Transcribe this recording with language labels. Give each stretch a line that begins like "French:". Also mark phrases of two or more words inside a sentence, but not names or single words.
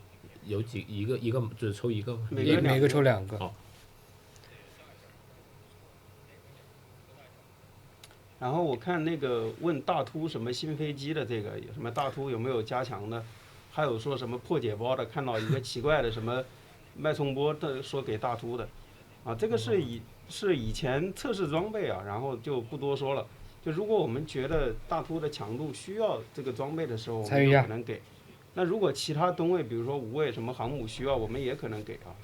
Chinese: 有一个只抽一个吗？每个抽2个。哦。然后我看那个問大突什麼新飛機的這個，什麼大突有沒有加強的，還有說什麼破解包的，看到一個奇怪的什麼脈衝波的，說給大突的，啊，這個是以前測試裝備啊，然後就不多說了。就如果我們覺得大突的強度需要這個裝備的時候，我們就可能給。那如果其他噸位，比如說無畏什麼航母需要，我們也可能給啊。